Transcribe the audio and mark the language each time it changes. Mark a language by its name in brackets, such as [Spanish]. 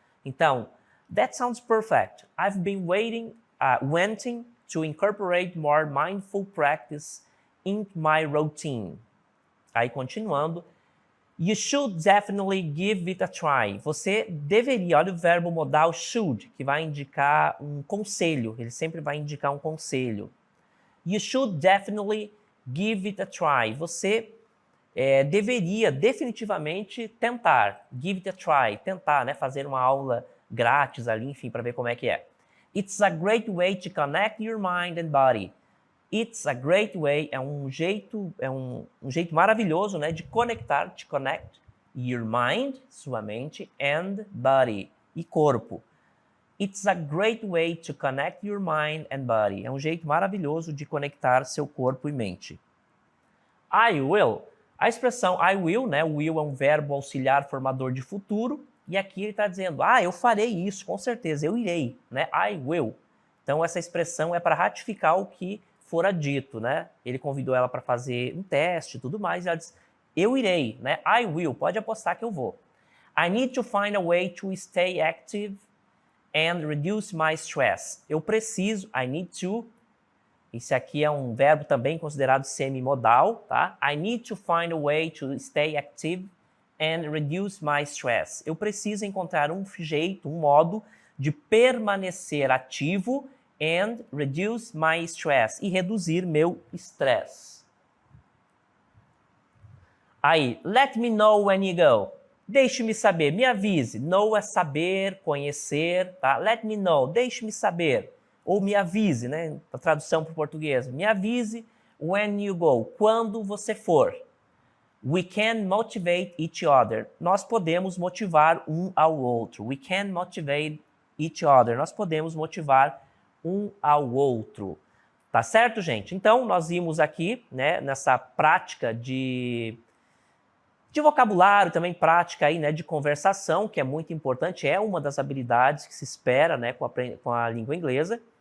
[Portuguese] Então, [English] that sounds perfect. I've been wanting to incorporate more mindful practice into my routine. [Portuguese] Aí, continuando, [English] you should definitely give it a try. [Portuguese] Você deveria, olha o verbo modal should, que vai indicar um conselho. Ele sempre vai indicar um conselho. [English] You should definitely give it a try. [Portuguese] Você deveria definitivamente tentar. [English] Give it a try. [Portuguese] Tentar, né? Fazer uma aula grátis ali, enfim, para ver como é que é. [English] It's a great way to connect your mind and body. It's a great way, [Portuguese] é um jeito maravilhoso, né, de [English] connect your mind, [Portuguese] sua mente, [English] and body, [Portuguese] e corpo. [English] It's a great way to connect your mind and body. [Portuguese] É um jeito maravilhoso de conectar seu corpo e mente. [English] I will. [Portuguese] A expressão [English] I will, [Portuguese] né, will é um verbo auxiliar formador de futuro, e aqui ele está dizendo, eu farei isso, com certeza, eu irei, né, I will. Então essa expressão é para ratificar o que fora dito, né? Ele convidou ela para fazer um teste e tudo mais, e ela disse, eu irei, né? [English] I will, [Portuguese] pode apostar que eu vou. [English] I need to find a way to stay active and reduce my stress. [Portuguese] Eu preciso, [English] I need to, [Portuguese] esse aqui é um verbo também considerado semimodal, tá? [English] I need to find a way to stay active and reduce my stress. [Portuguese] Eu preciso encontrar um jeito, um modo de permanecer ativo [English] and reduce my stress, [Portuguese] e reduzir meu estresse. Aí, [English] let me know when you go. [Portuguese] Deixe-me saber, me avise. Know é saber, conhecer, tá? [English] Let me know, [Portuguese] deixe-me saber. Ou me avise, né? A tradução para o português. Me avise [English] when you go, [Portuguese] quando você for. [English] We can motivate each other. [Portuguese] Nós podemos motivar um ao outro. [English] We can motivate each other. [Portuguese] Nós podemos motivar um ao outro. Tá certo, gente? Então, nós vimos aqui, né, nessa prática de vocabulário, também prática aí, né, de conversação, que é muito importante, é uma das habilidades que se espera, né, com a língua inglesa.